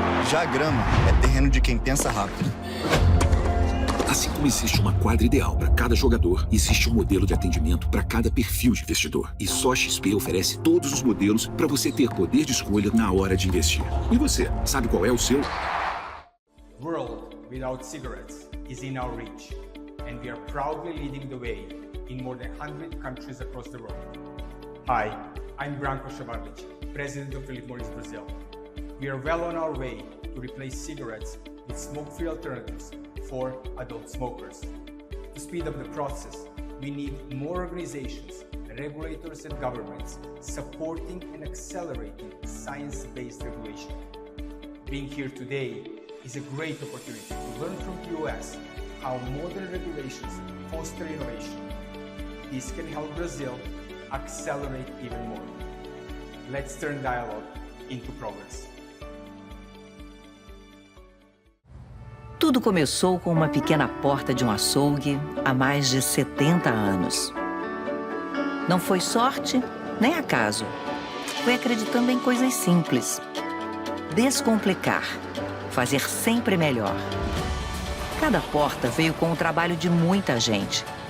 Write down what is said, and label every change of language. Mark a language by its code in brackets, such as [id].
[pt] Já a grama é terreno de quem pensa rápido. Assim como existe uma quadra ideal para cada jogador, existe um modelo de atendimento para cada perfil de investidor. E só a XP oferece todos os modelos para você ter poder de escolha na hora de investir. E você, sabe qual é o seu? [en] World without cigarettes is in our reach, and we are proudly leading the way in more than 100 countries across the world. Hi, I'm Branko Ševarlić, President of Philip Morris Brazil. We are well on our way to replace cigarettes with smoke-free alternatives for adult smokers. To speed up the process, we need more organizations, regulators and governments supporting and accelerating science-based regulation. Being here today is a great opportunity to learn from the US how modern regulations foster innovation. This can help Brazil accelerate even more. Let's turn dialogue into progress. [pt] Tudo começou com uma pequena porta de um açougue há mais de 70 anos. Não foi sorte nem acaso. Foi acreditando em coisas simples. Descomplicar. Fazer sempre melhor. Cada porta veio com o trabalho de muita gente.